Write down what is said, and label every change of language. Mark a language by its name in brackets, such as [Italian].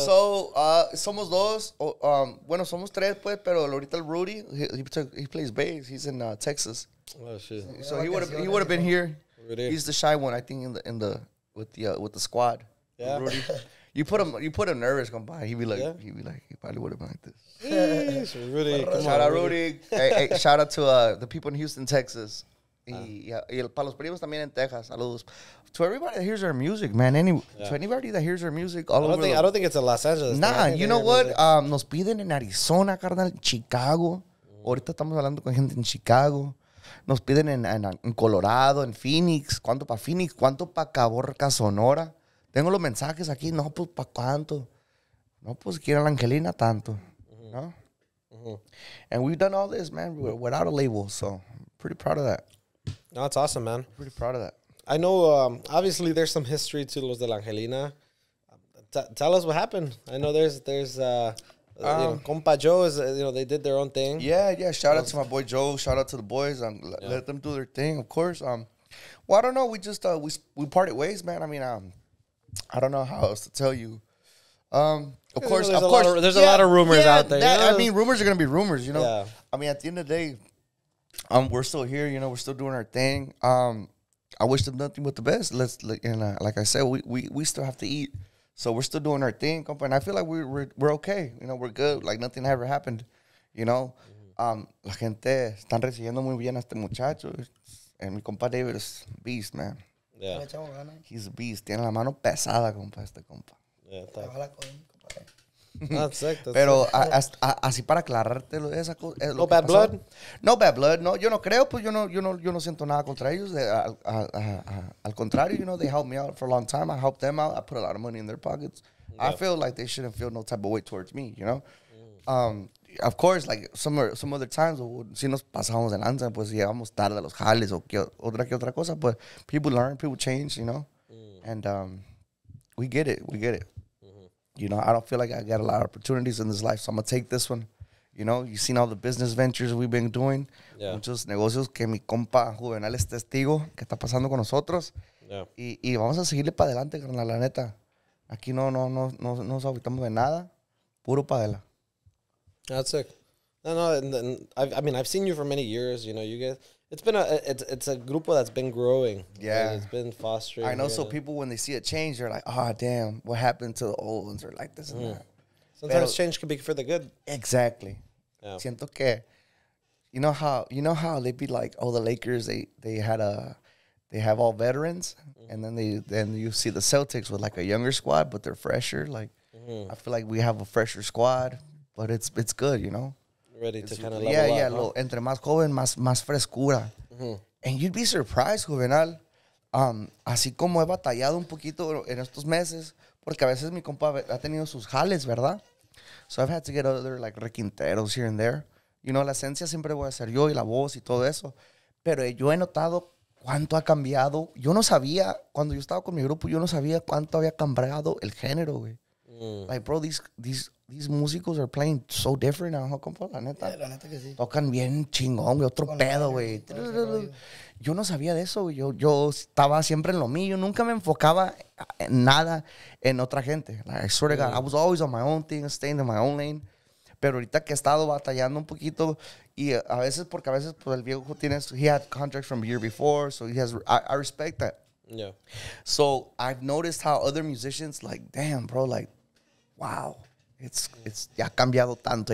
[Spanish] So, somos dos, bueno, somos tres, pues, pero ahorita el Rudy, [English] he plays bass. He's in Texas. Oh, shit. So he would have been here. Rudy. He's the shy one, I think, with the squad. Yeah. Rudy. You put him nervous, compa. He'd be like, he probably would have been like this. Jeez, Rudy, come Shout on, out Rudy. Hey, shout out to the people in Houston, Texas. [Spanish] Y para los primos también en Texas. Saludos. [English] To everybody that hears our music, man. To anybody that hears our music all over. I don't think it's in Los Angeles. Nah, you know what? [Spanish] Nos piden en Arizona, carnal, Chicago. Ahorita estamos hablando con gente en Chicago. Nos piden en Colorado, en Phoenix. ¿Cuánto para Phoenix? ¿Cuánto para Caborca, Sonora? Tengo los mensajes aquí. No, pues, ¿para cuánto? No, pues, quieren la Angelina tanto. [English] ¿No? And we've done all this, man, without a label. So, I'm pretty proud of that. No, it's awesome, man. Pretty proud of that. I know, obviously, there's some history to Los de la Angelina. Tell us what happened. I know there's Compa Joe is, they did their own thing. Yeah. Shout out to my boy Joe. Shout out to the boys. Let them do their thing, of course. Well, I don't know. We just we parted ways, man. I mean, I don't know how else to tell you. Of course, there's a lot of rumors out there. I mean, rumors are gonna be rumors, you know. Yeah. I mean, at the end of the day, we're still here. You know, we're still doing our thing. I wish them nothing but the best. Like I said, we still have to eat, so we're still doing our thing, compa. And I feel like we're okay. You know, we're good. Like nothing ever happened. You know, [Spanish] la gente están recibiendo muy bien a este muchacho, and mi compa David [English] is beast, man. Yeah. He's a beast. [Spanish] Tiene la mano pesada, compa, este compa. [English] Yeah, [Spanish] Ahí va la cosa, compadre. [English] that's sick. [Spanish] Pero así para aclararte esa cosa. [English] No bad blood? No bad blood, no. [Spanish] Yo no creo, pues yo no siento nada contra ellos. Al contrario, [English] you know, they helped me out for a long time. I helped them out. I put a lot of money in their pockets. Yeah. I feel like they shouldn't feel no type of way towards me, you know. Of course, like some other times, [Spanish] si nos pasamos de lanza, pues llegamos tarde a los jales o otra cosa, [English] but people learn, people change, you know. And we get it. You know, I don't feel like I got a lot of opportunities in this life, so I'm going to take this one. You know, you've seen all the business ventures we've been doing. Yeah. [Spanish] Muchos negocios que mi compa Juvenal es testigo que está pasando con nosotros. [English] Yeah. [Spanish] Y vamos a seguirle para adelante, carnal, la neta. Aquí no nos agüitamos de nada. Puro para adelante. [English] That's sick. No, I mean, I've seen you for many years. You know, you guys. It's been it's a grupo that's been growing. Yeah, it's been fostering. I know. So people, when they see a change, they're like, "Oh, damn, what happened to the old ones?" Or like this and that. Sometimes change can be for the good. Exactly. Yeah. [Spanish] Siento que, [English] you know how they be like, "Oh, the Lakers, they have all veterans," and then you see the Celtics with like a younger squad, but they're fresher. Like, I feel like we have a fresher squad, but it's good, you know. Ready to kind of level up. [Spanish] Entre más joven, más frescura. [English] And you'd be surprised, Juvenal. [Spanish] Así como he batallado un poquito en estos meses, porque a veces mi compa ha tenido sus jales, ¿verdad? [English] So I've had to get other like requinteros here and there. You know, [Spanish] la esencia siempre voy a ser yo y la voz y todo eso. Pero yo he notado cuánto ha cambiado. Yo no sabía, cuando yo estaba con mi grupo, yo no sabía cuánto había cambiado el género, güey. [English] Like, bro, these these musicos are playing so different now, [Spanish] ¿no, compa? La neta. La neta que sí. Tocan bien chingón, güey, otro Con pedo, la- güey. todo ese rollo. Yo no sabía de eso, güey. Yo estaba siempre en lo mío. Nunca me enfocaba en nada en otra gente. [English] Like, I swear to God, I was always on my own thing, staying in my own lane. [Spanish] Pero ahorita que he estado batallando un poquito y a veces, porque a veces pues, el viejo [English] he had contracts from the year before, so I respect that. Yeah. So I've noticed how other musicians, like, damn, bro, like, wow, it's [Spanish] ya ha cambiado tanto.